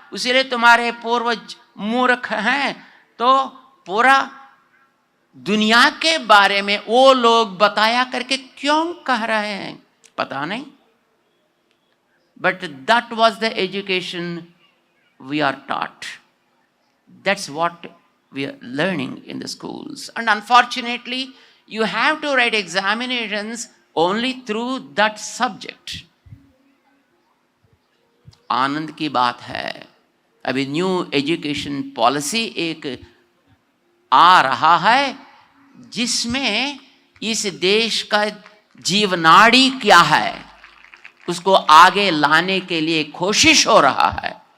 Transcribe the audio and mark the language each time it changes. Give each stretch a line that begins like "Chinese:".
Hindi: उसीलिए तुम्हारे पूर्वज मूर्ख हैं। तो पूरा दुनिया के बारे में वो लोग बताया करके क्यों कह रहे हैं पता नहीं,
English: But that was the education we are taught, that's what we are learning in the schools. And unfortunately, you have to write examinations only through that subject.
Hindi: आनंद की बात है, अभी न्यू एजुकेशन पॉलिसी एक आ रहा है जिसमें इस देश का जीवनाड़ी क्या है उसको आगे लाने के लिए कोशिश हो रहा है।